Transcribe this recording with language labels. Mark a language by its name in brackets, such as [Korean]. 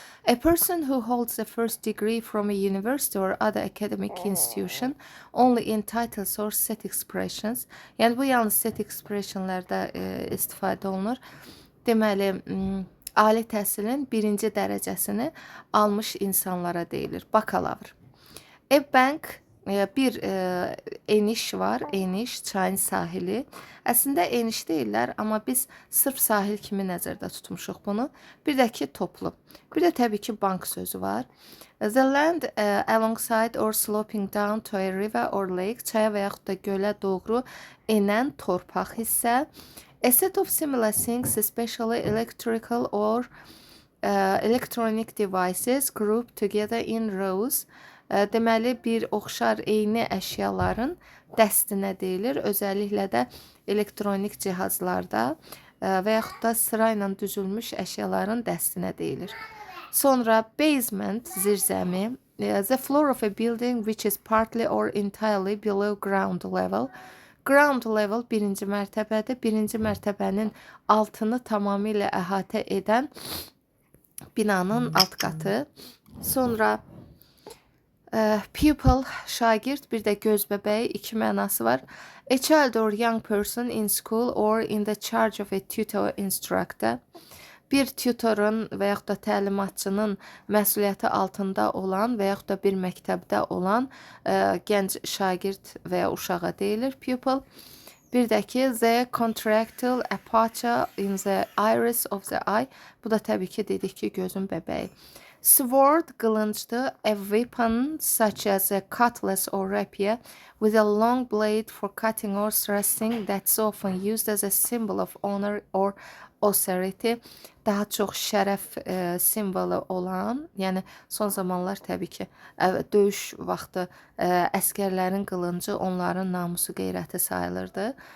[English] A person who holds the first degree from a university or other academic institution only in titles or set expressions. [Azerbaijani] Yəni bu yalnız set expressionlarda istifadə olunur. Deməli, ali təhsilin birinci dərəcəsini almış insanlara deyilir, bakalavr. A bank, bir eniş var, eniş, çayın sahili. Əslində eniş deyirlər, amma biz sırf sahil kimi nəzərdə tutmuşuq bunu. Bir də ki, toplu. Bir də təbii ki, bank sözü var. [English] The land alongside or sloping down to a river or lake, [Azerbaijani] çaya və yaxud da gölə doğru enən torpaq hissə. [English] A set of similar things, especially electrical or electronic devices grouped together in rows. [Azerbaijani] Deməli, bir oxşar eyni əşyaların dəstinə deyilir. Özəlliklə də elektronik cihazlarda və yaxud da sırayla düzülmüş əşyaların dəstinə deyilir. Sonra basement, zirzəmi. [English] The floor of a building which is partly or entirely below ground level. [Azerbaijani] Ground level birinci mərtəbədir. Birinci mərtəbənin altını tamamilə əhatə edən binanın alt qatı. Sonra pupil, şagird, bir də göz bəbəyi, iki mənası var. [English] A child or young person in school or in the charge of a tutor instructor. [Azerbaijani] Bir tutorun və yaxud da təlimatçının məsuliyyəti altında olan və yaxud da bir məktəbdə olan gənc şagird və ya uşağa deyilir pupil. Bir də ki, [English] the contractile aperture in the iris of the eye. [Azerbaijani] Bu da təbii ki, dedik ki, gözün bəbəyi. Sword, qılıncdır. [English] A weapon such as a cutlass or rapier with a long blade for cutting or thrusting that's often used as a symbol of honor or authority. [Azerbaijani] Daha çox şərəf simvolu olan, yəni son zamanlar təbii ki, döyüş vaxtı əskərlərin qılıncı onların namusu qeyrəti sayılırdı.